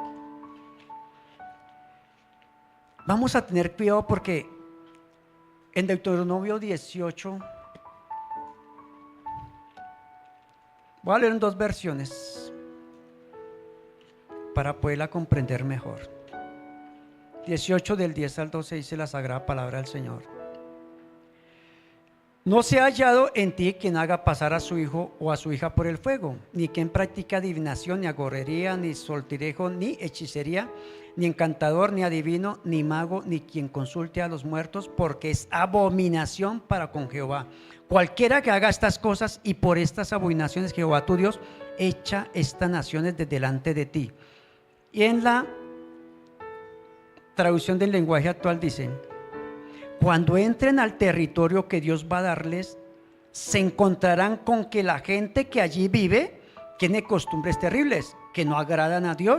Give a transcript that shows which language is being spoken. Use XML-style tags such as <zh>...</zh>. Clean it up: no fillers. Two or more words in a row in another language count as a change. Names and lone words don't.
<es>Vamos a tener cuidado, porque en Deuteronomio 18, voy a leer en 2 versiones para poderla comprender mejor. 18 del 10 al 12 dice la sagrada palabra del Señor: No se ha hallado en ti quien haga pasar a su hijo o a su hija por el fuego, ni quien practique adivinación, ni agorería, ni sortilejo, ni hechicería, ni encantador, ni adivino, ni mago, ni quien consulte a los muertos, porque es abominación para con Jehová. Cualquiera que haga estas cosas, y por estas abominaciones Jehová tu Dios echa estas naciones de delante de ti. Y en la traducción del lenguaje actual dice: cuando entren al territorio que Dios va a darles, se encontrarán con que la gente que allí vive tiene costumbres terribles que no agradan a Dios.</es>